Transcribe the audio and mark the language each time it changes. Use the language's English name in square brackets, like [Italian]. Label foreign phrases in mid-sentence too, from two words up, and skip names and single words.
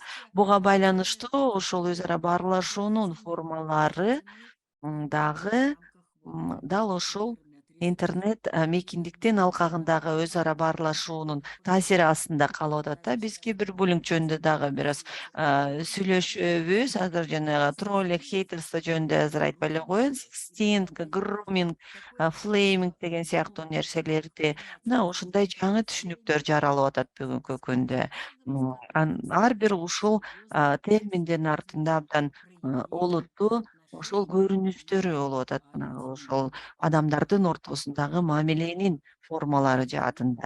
[Kyrgyz] Буга байланыштуу ошол өз ара баарлашуунун формалары дагы дал ушул интернет мейкиндиктин алкагындагы өз ара баарлашуунун таасири астында калып атат да. Биз кээ бир бөлүм жөнүндө дагы бир аз сүйлөшөбүз. Азыр жанагы троллинг, хейтерство жөнүндө азыр айтпай эле коеюн. [English] Sexting, grooming, flaming [Kyrgyz] деген сыяктуу нерселерди мына ушундай жаңы түшүнүктөр жаралып атат бүгүнкү күндө. Ар бир ушул терминдин артында абдан олуттуу ошол көрүнүштөрү болуп атат. Мына ошол адамдардын ортосундагы мамиленин формалары жаатында.